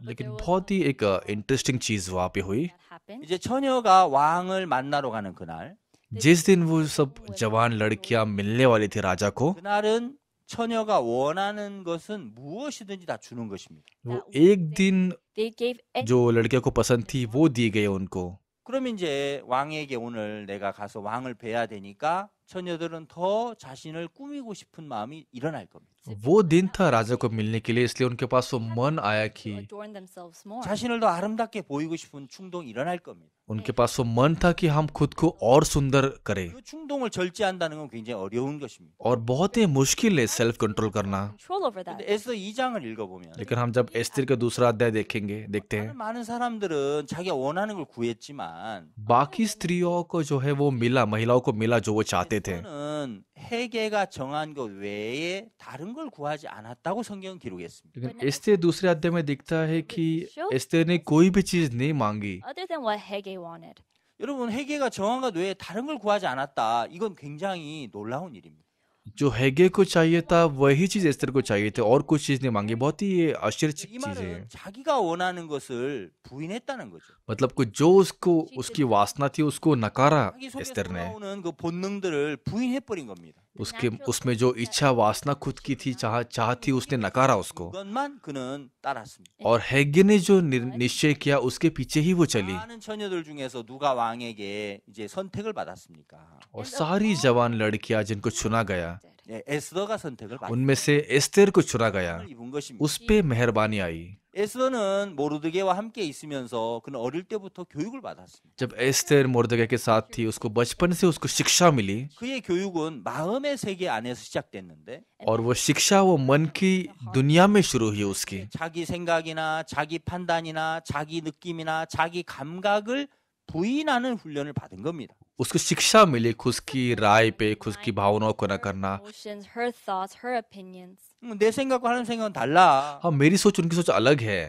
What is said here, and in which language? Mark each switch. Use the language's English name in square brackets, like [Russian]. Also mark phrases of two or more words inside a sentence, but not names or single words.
[Hindi] लेकिन बहुत ही एक इंटरेस्टिंग चीज वहाँ पे हुई। [English] that happened. [Korean] 이제 처녀가 왕을 만나러 가는 그날, [Hindi] जिस दिन वो सब जवान लड़कियां मिलने वाली थी राजा को, [Korean] 그날은 처녀가 원하는 것은 무엇이든지 다 주는 것입니다. [Hindi] वो एक दिन [English] They gave [Hindi] जो लड़कियों को पसंद थी वो दी गई उनको। [Korean] 그러면 이제 왕에게 오늘 내가 가서 왕을 뵈야 되니까 처녀들은 더 자신을 꾸미고 싶은 마음이 일어날 겁니다. [Hindi] वो दिन था राजा को मिलने के लिए, इसलिए उनके पास वो मन आया [English] to [Hindi] कि [English] adorn themselves more. [Korean] 자신을 더 아름답게 보이고 싶은 충동이 일어날 겁니다. [Hindi] उनके पास वो मन था कि हम खुद को और सुंदर करें, [Korean] 그 충동을 절제한다는 건 굉장히 어려운 것입니다. [Hindi] और बहुत ही मुश्किल है [English] self control [Hindi] करना। [English] Control over that. [Korean] 근데 에스더 2장을 읽어보면 [Hindi] लेकिन हम जब एस्तिर का दूसरा अध्याय देखते हैं, [Korean] 많은 사람들은 자기가 원하는 걸 구했지만 [Hindi] बाकी स्त्रियों को जो है वो मिला, महिलाओं को मिला जो वो चाहते थे, [Korean] 에스더는 회개가 정한 것 외에 다른 걸 구하지 않았다고 성경은 기록했습니다. [Hindi] लेकिन एस्तेर दूसरे अध्याय में दिखता है कि एस्तेर ने कोई भी चीज नहीं मांगी [English] other than what Haggai wanted. [Korean] 여러분 회개가 정한 것 외에 다른 걸 구하지 않았다. 이건 굉장히 놀라운 일입니다. [Hindi] जो हैगे को चाहिए था वही चीज एस्तेर को चाहिए थे और कुछ चीज नहीं मांगी बहुत ही ये [Korean] 이 [Hindi] आश्चर्यचकित चीज है [Korean] 말은 자기가 원하는 것을 부인했다는 거죠. [Hindi] मतलब कि जो उसको उसकी वासना थी उसको नकारा [Korean] 자기 속에 [Hindi] एस्तेर ने [Korean] 쏟아오는 그 본능들을 부인해 버린 겁니다. [Hindi] उसके उसमें जो इच्छा वासना खुद की थी चाह थी उसने नकारा उसको [Korean] 그것만 그는 따랐습니다. [Hindi] और हैगे ने जो निश्चय किया उसके पीछे ही वो चली [Korean] 많은 처녀들 중에서 누가 왕에게 이제 선택을 받았습니까? [Hindi] और सारी जवान लड़कियां जिनको चुना गया [Korean] 예, 에스더가 선택을 받았습니다. [Hindi] उनमें से एस्तेर को चुना गया [Korean] 입은 것입니다. [Hindi] उस पे मेहरबानी आई [Korean] 에스더는 모르드게와 함께 있으면서 그는 어릴 때부터 교육을 받았습니다. [Hindi] जब एस्तेर मुर्दगे के साथ थी उसको बचपन से उसको शिक्षा मिली [Korean] 그의 교육은 마음의 세계 안에서 시작됐는데 [Hindi] और वो शिक्षा वो मन की दुनिया में शुरू हुई उसकी [Korean] 자기 생각이나 자기 판단이나 자기 느낌이나 자기 감각을 부인하는 훈련을 받은 겁니다. [Hindi] उसको शिक्षा मिली खुद की राय पे खुद की भावनाओं को न करना [English] Emotions, her thoughts, her opinions. [Korean] 내 생각과 하나님 생각은 달라. [Hindi] हाँ मेरी सोच उनकी सोच अलग है